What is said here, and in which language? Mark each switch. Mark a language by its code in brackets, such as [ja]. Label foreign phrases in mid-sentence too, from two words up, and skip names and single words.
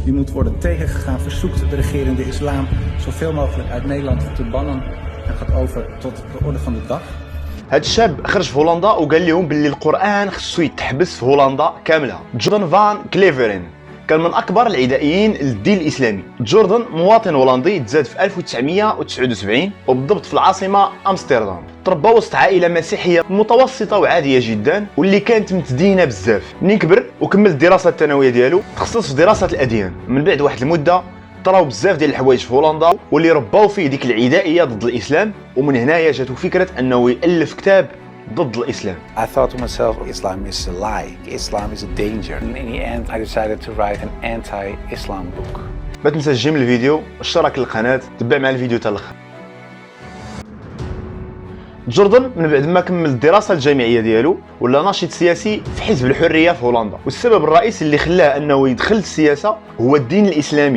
[nl] die moet worden tegengegaan, verzoekt de regerende islam zoveel mogelijk uit Nederland te bannen en gaat over tot de orde van de dag. [ar] هاد الشاب خرج في هولندا وقال لهم باللي القرآن خصو يتحبس في هولندا كاملة. جوردن فان كليفرين كان من أكبر العدائيين للدين الإسلامي. جوردن مواطن هولندي تزاد في 1979 وبالضبط في العاصمة أمستردام. تربى وسط عائلة مسيحية متوسطة وعادية جدا واللي كانت متدينة بزاف. منين كبر وكمل الدراسة الثانوية ديالو تخصص في دراسة الأديان. من بعد واحد المدة طراو بزاف ديال الحوايج في هولندا واللي رباو فيه ديك العدائية ضد الإسلام، ومن هنايا جاتو فكرة أنه يألف كتاب ضد الإسلام. [en] I thought to myself, Islam is a lie. Islam is a danger. And in the end, I decided to write an anti-Islam book. [ar] ما تنساش تجيم الفيديو، اشترك للقناة، تبع مع الفيديو حتى الاخر. جوردن من بعد ما كمل الدراسة الجامعية ديالو ولا ناشط سياسي في حزب الحرية في هولندا، والسبب الرئيسي اللي خلاه انه يدخل السياسة هو الدين الإسلامي.